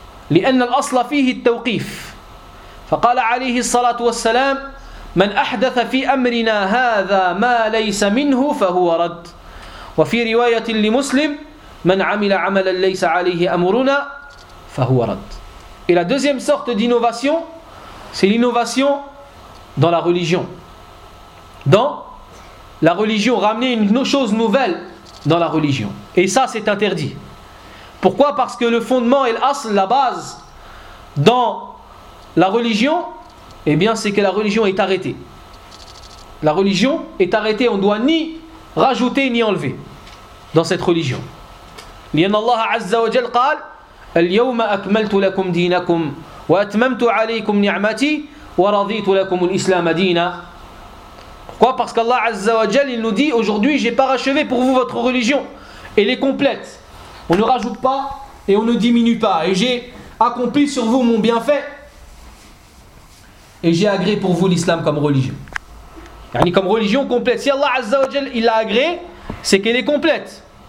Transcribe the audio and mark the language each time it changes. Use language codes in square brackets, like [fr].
[ar] لأن الأصل فيه التوقيف فقال عليه الصلاة والسلام من أحدث في أمرنا هذا ما ليس منه فهو رد وفي رواية لمسلم من عمل عملا ليس عليه أمرنا فهو رد. [fr] Et la deuxième sorte d'innovation, c'est l'innovation dans la religion. Dans la religion, ramener une chose nouvelle dans la religion. Et ça, c'est interdit. Pourquoi ? Parce que le fondement et l'asl, la base dans la religion, eh bien c'est que la religion est arrêtée. La religion est arrêtée, on ne doit ni rajouter ni enlever dans cette religion. [ar] Lian Allah Azza wa Jal قال اليوم أكملت لكم دينكم وأتممت عليكم نعمتي ورضيت لكم الإسلام دينا. [fr] Pourquoi ? Parce qu'Allah Azza wa Jal, il nous dit aujourd'hui j'ai parachevé pour vous votre religion. Elle est complète. On ne rajoute pas et on ne diminue pas. Et j'ai accompli sur vous mon bienfait. Et j'ai agréé pour vous l'islam comme religion. Yani comme religion complète. Si Allah Azza wa Jal il l'a agréé, c'est qu'elle est complète.